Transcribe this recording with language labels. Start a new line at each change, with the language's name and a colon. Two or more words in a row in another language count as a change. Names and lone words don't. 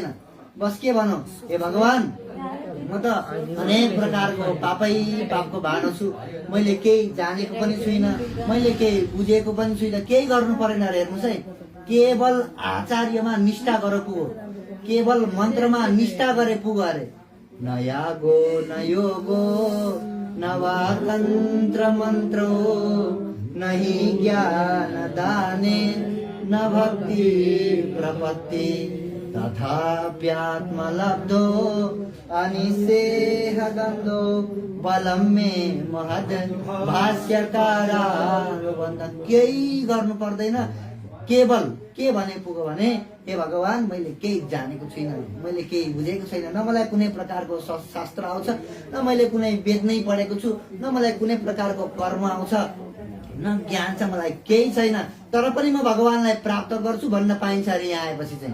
Nepali: बस के भनौँ, हे भगवान म त अनेक प्रकारको पापको भाँडो छु, मैले केही जानेको पनि छुइनँ, मैले केही बुझेको पनि छुइनँ, केही गर्नु परेन अरे। हेर्नुहोस् है, केवल आचार्यमा निष्ठा गरेर पुगो, केवल मन्त्रमा निष्ठा गरे पुग अरे।
Sanskrit: न यागो न योगो न वा तन्त्र मन्त्रो नहि ज्ञान दाने न भक्ति प्रपत्ति तथाप्यात्मलब्धो अनिसेह गन्धो बलम मे महद भाष्यकारा।
Nepali: केही गर्नु पर्दैन, केवल के भने पुग्यो भने हे भगवान मैले केही जानेको छुइनँ, मैले केही बुझेको छैन, न मलाई कुनै प्रकारको शास्त्र आउँछ, न मैले कुनै वेद नै पढेको छु, न मलाई कुनै प्रकारको कर्म आउँछ, न ज्ञान छ, मलाई केही छैन, तर पनि म भगवानलाई प्राप्त गर्छु भन्न पाइन्छ अरे यहाँ आएपछि चाहिँ।